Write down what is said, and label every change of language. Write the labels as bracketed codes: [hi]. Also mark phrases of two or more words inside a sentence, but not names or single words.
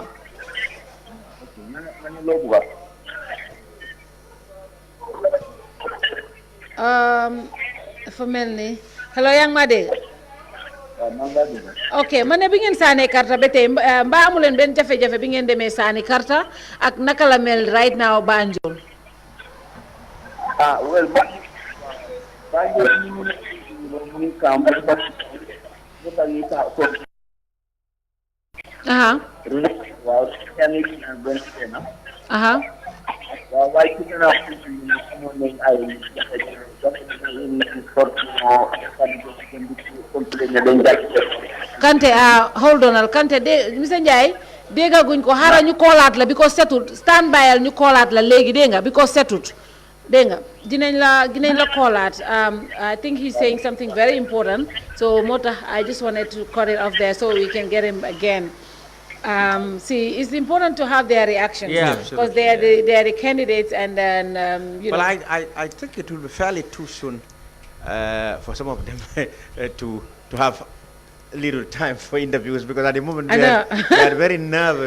[wo] ma ne loo bëgg dafa mel ni. hello yaa ngi maa dégg. waaw maa ngi laa dégg. ok ma ne bi ngeen saanee karta ba tey mbaa amu leen benn jafe-jafe bi ngeen demee saani karta ak naka la mel [en] right now [wo] Banjul. [en] Well, [wo] Banjul mu ngi camp ba waaw kenn benn na waaw waaye ci gën a amoon nañ ay Kante hold on Kante de monsieur Ndiaye déggaguñ ko xaaral ñu koolaat la because setut stand byal ñu koolaat la léegi dégg nga because setut dégg nga dinañ la koolaat [en] I think he's saying something very important so moo tax I just wanted to cut it off there so we can get him again. See, it's important to have their reactions because they are the candidates, and then you know. Well, I think it will be fairly too soon for some of them to have little time for interviews because at the moment they are very nervous.